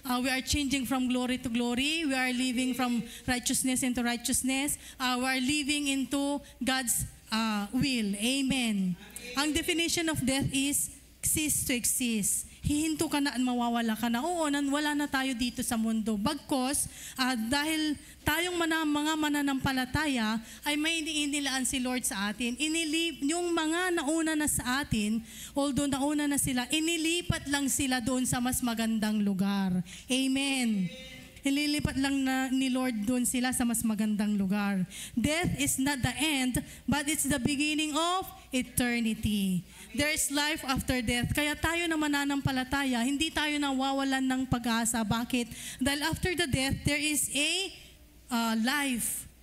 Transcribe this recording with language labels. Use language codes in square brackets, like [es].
[en] We are changing from glory to glory. We are living from righteousness into righteousness. We are living into God's will. Amen. Ang definition of death is cease to exist. [tl] Hihinto ka na at mawawala ka na. Oo, wala na tayo dito sa mundo. Bagkos, dahil tayong mga mananampalataya ay may inilaan si Lord sa atin. Yung mga nauna na sa atin, although nauna na sila, inilipat lang sila doon sa mas magandang lugar. Amen. Ililipat lang ni Lord doon sila sa mas magandang lugar. [en] Death is not the end, but it's the beginning of eternity. There is life after death. [tl] Kaya tayo na mananampalataya, hindi tayo nawawalan ng pag-asa. Bakit? [en] Dahil after the death, there is a life.